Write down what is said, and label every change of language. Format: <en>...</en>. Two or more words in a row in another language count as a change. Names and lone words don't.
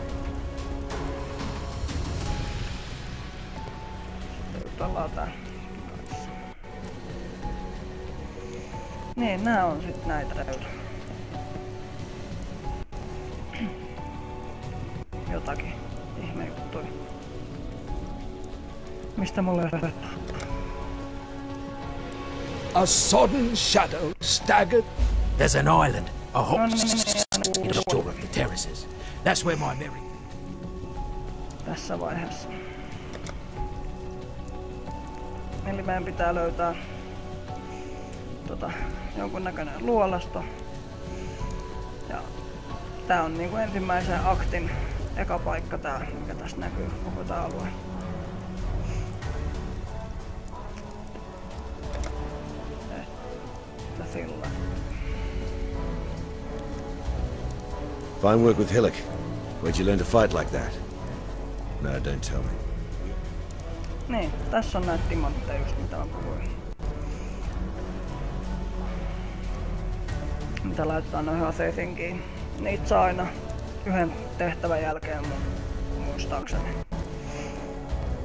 <fi>Sitten jutellaan tää kanssa. Niin, nää on sit näitä reuta. Jotakin ihme juttuja. Mistä mulle ei</fi> <en>A sodden shadow staggered. There's an island, a hot shore of the terraces. That's where my Mary...</en> <fi>Tässä vaiheessa. Eli meidän pitää löytää jonkunnäköinen luolasto. Ja tää on niinku ensimmäisen aktin eka paikka tää, mikä tässä näkyy koko tää alue. Sillä.</fi> <en>Fine work with Hillock. Where'd you learn to fight like that? No, don't tell me.</en> <fi>Niin, tässä on näitä timantteja just mitä mä puhuin. Mitä laitetaan noihin aseisiinkin. Niitä saa aina yhden tehtävän jälkeen muistaakseni.</fi>